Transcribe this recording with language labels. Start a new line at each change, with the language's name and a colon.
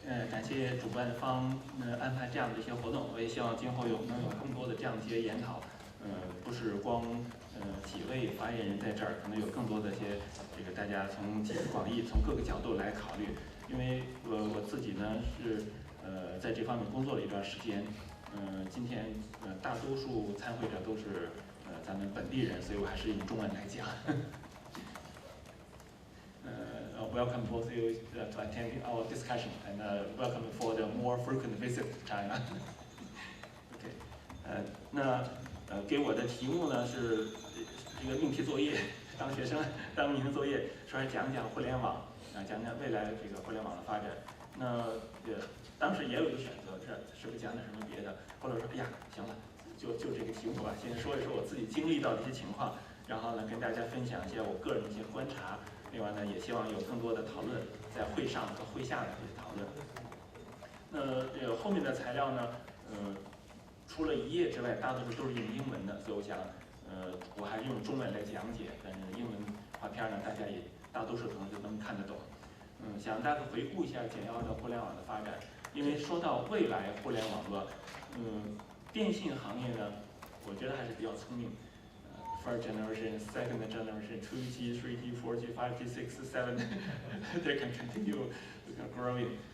Chinese: 感谢主办方安排这样的一些活动，我也希望今后能有更多的这样一些研讨，不是光几位发言人在这儿，可能有更多的一些大家从广义从各个角度来考虑。因为我自己呢是在这方面工作了一段时间，今天大多数参会者都是咱们本地人，所以我还是用中文来讲。
English: Welcome both of you to attend our discussion, and welcome for the more frequent visit to China.
Chinese: OK， 那给我的题目呢是一个命题作业，当学生当命题作业，说是讲讲互联网，讲讲未来互联网的发展。那当时也有一个选择，是不是讲点什么别的？后来说，哎呀，行了，就这个题目吧，先说一说我自己经历到的一些情况，然后呢跟大家分享一些我个人的一些观察。另外呢，也希望有更多的讨论，在会上和会下的这些讨论。那后面的材料呢，除了一页之外，大多数都是用英文的，所以我想，我还是用中文来讲解，但是英文画片呢，大家也大多数可能就能看得懂。想大家回顾一下简要的互联网的发展，因为说到未来互联网络，电信行业呢，我觉得还是比较聪明。
English: First generation, second generation, 2G, 3G, 4G, 5G, 6G, 7, they can continue growing.